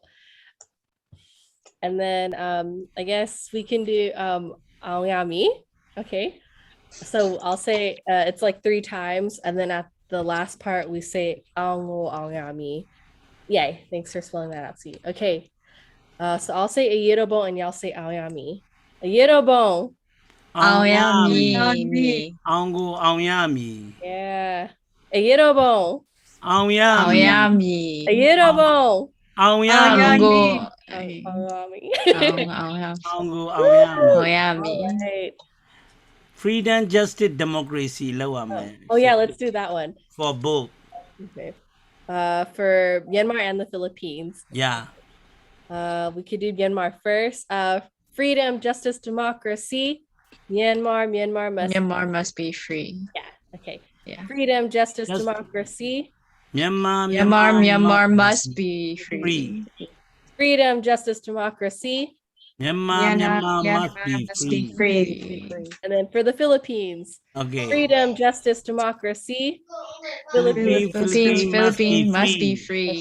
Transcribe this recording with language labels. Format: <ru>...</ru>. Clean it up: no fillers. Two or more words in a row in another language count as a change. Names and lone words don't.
<en>And then I guess we can do Aoyami. Okay. So I'll say it's like 3 times, and then at the last part we say Aongo Aoyami. Yay, thanks for spelling that out, see. Okay. So I'll say Ayirobon, and y'all say Aoyami. Ayirobon. Aoyami. Ango Aoyami. Yeah. Ayirobon.</en> <my>အောင်ရ အောင် မည် ရမည် အရေးတော်ပုံ အောင်ရ အောင် မည် ကို အောင်ရမည် အောင်ရ အောင်ကိုအောင်ရမည် အောင်ရမည်</my> <en>Right. freedom justice democracy</en> <my>လောက်ရမယ်</my> <en>Oh yeah, let's do that one. for both Okay. For Myanmar and the Philippines. yeah We could do Myanmar first. Freedom, justice, democracy. Myanmar must be free yeah. Okay. yeah Freedom, justice, Just- democracy. မြန်မာ Myanmar must be free free Freedom, justice, democracy. မြန်မာ must be free And then for the Philippines, okay freedom, justice, democracy. Philippines Philippines must be Must free</en>